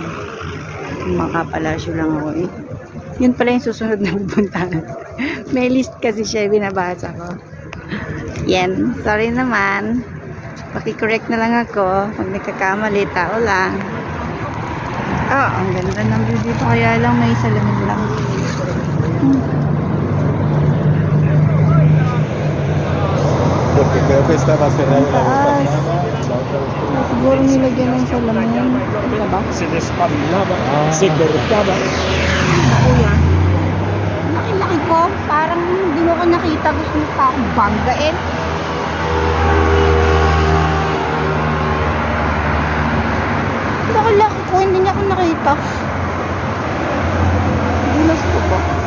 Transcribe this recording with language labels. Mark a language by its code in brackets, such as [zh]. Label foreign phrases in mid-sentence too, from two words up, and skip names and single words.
[tl] Makapalasyo lang ako eh. Yun pala yung susunod na pupuntahan. May list kasi siya, binabasa ko. Yan. Sorry naman. Paki-correct na lang ako. Pag nagkakamali, tao lang. Oh, ang ganda ng view dito. Kaya lang may salamin lang. [es] Porque creo que estaba cerrado la vez pasada. [tl] Siguro nilagyan ng salamin. Diba? [es] Se despabilaba, se cortaba. [tl] Kuya, laki-laki ko. Parang hindi mo ko nakita. Gusto mo pa akong banggain. Laki-laki ko. Hindi niya ako nakita. Gulas ko ba?